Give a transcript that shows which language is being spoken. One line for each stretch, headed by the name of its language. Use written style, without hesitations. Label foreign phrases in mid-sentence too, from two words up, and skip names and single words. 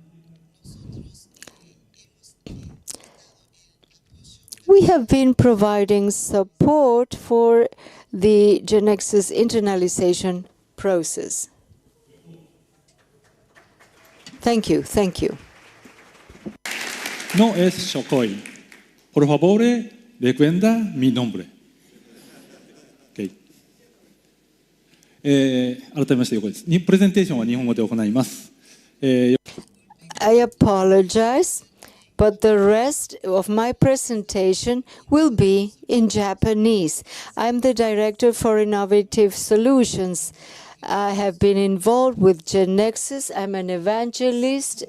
English: We have been providing support for the GeneXus internalization process. Thank you. Thank you.
Spanish: No es Shokoi. Por favor, recuerda mi nombre.
Japanese: Okay. 改めまして横です。プレゼンテーションは日本語で行います。
English: I apologize, but the rest of my presentation will be in Japanese. I'm the Director for Innovative Solutions. I have been involved with GeneXus. I'm an evangelist.